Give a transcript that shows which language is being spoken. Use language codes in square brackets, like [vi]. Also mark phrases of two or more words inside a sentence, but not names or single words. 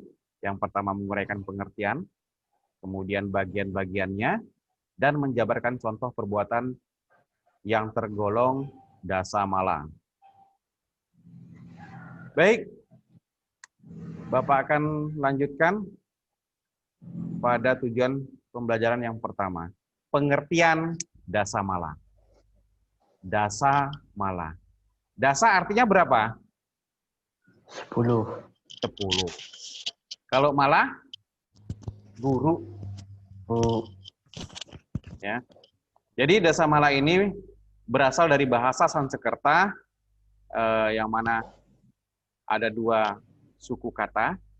[id] Yang pertama menguraikan pengertian, kemudian bagian-bagiannya, dan menjabarkan contoh perbuatan yang tergolong dasamala. Baik, Bapak akan lanjutkan pada tujuan pembelajaran yang pertama. Pengertian dasamala. Dasamala. Dasa artinya berapa? 10. 10. Kalau mala? Guru. Ya. Jadi dasamala ini berasal dari bahasa Sanskerta, yang mana ada 2 suku kata.